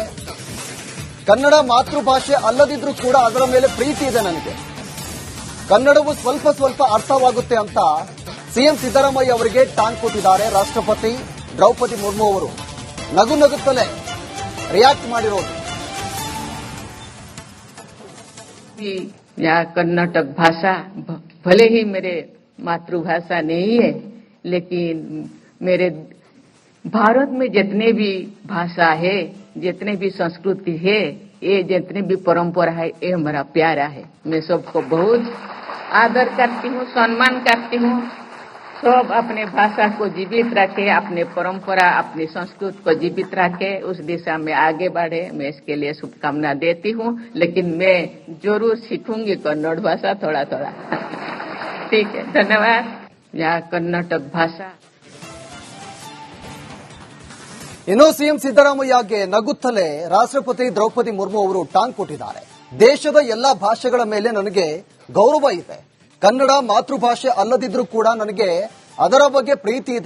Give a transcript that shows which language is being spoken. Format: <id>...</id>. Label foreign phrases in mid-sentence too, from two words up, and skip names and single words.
<kn>ಕನ್ನಡ ಮಾತೃಭಾಷೆ ಅಲ್ಲದಿದ್ರೂ ಕೂಡ ಅದರ ಮೇಲೆ ಪ್ರೀತಿ ಇದೆ. ನನಗೆ ಕನ್ನಡವು ಸ್ವಲ್ಪ ಅರ್ಥವಾಗುತ್ತೆ ಅಂತ ಸಿಎಂ ಸಿದ್ದರಾಮಯ್ಯ ಅವರಿಗೆ ಟಾಂಗ್ ಕೊಟ್ಟಿದ್ದಾರೆ ರಾಷ್ಟ್ರಪತಿ ದ್ರೌಪದಿ ಮುರ್ಮು ಅವರು. ನಗುತ್ತಲೇ ರಿಯಾಕ್ಟ್ ಮಾಡಿರೋದು.</kn> <hi>यहाँ कर्नाटक भाषा भले ही मेरे मातृभाषा नहीं है, लेकिन मेरे भारत में जितने भी भाषा है, जितने भी संस्कृति है, ये जितने भी परंपरा है, ये हमारा प्यारा है. मैं सबको बहुत आदर करती हूँ, सम्मान करती हूँ. सब अपने भाषा को जीवित रखे, अपने परंपरा, अपनी संस्कृति को जीवित रखे, उस दिशा में आगे बढ़े. मैं इसके लिए शुभकामना देती हूँ. लेकिन मैं जरूर सीखूंगी कन्नड़ भाषा थोड़ा. ठीक है, धन्यवाद. यहाँ कर्नाटक भाषा.</hi> <kn>ಇನ್ನು ಸಿಎಂ ಸಿದ್ದರಾಮಯ್ಯಗೆ ನಗುತ್ತಲೇ ರಾಷ್ಟ್ರಪತಿ ದ್ರೌಪದಿ ಮುರ್ಮು ಅವರು ಟಾಂಗ್ ಕೊಟ್ಟಿದ್ದಾರೆ. ದೇಶದ ಎಲ್ಲಾ ಭಾಷೆಗಳ ಮೇಲೆ ನನಗೆ ಗೌರವ ಇದೆ. ಕನ್ನಡ ಮಾತೃಭಾಷೆ ಅಲ್ಲದಿದ್ರೂ ಕೂಡ ನನಗೆ ಅದರ ಬಗ್ಗೆ ಪ್ರೀತಿ ಇದೆ.</kn>